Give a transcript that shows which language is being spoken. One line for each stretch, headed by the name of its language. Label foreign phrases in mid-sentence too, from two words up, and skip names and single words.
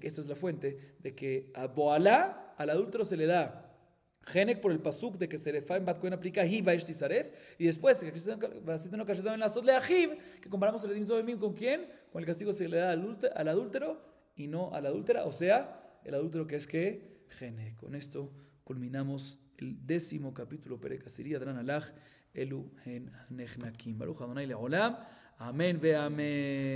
Spanish: Esta es la fuente de que a Boalá, al adúltero, se le da Genek por el pasuk de que Serefá en Bat Kohen aplica
Hebrew: היא באש תשרף,
Spanish: y después que comparamos el
Hebrew: עדים זוממים
Spanish: con quién, con el castigo se le da al adúltero y no a la adúltera, o sea, el adúltero que es que Genek. Con esto culminamos el 10º capítulo
Hebrew: פרק עשירי הדרן עלך אלו הן הנחנקים. ברוך ה' לעולם. אמן ואמן.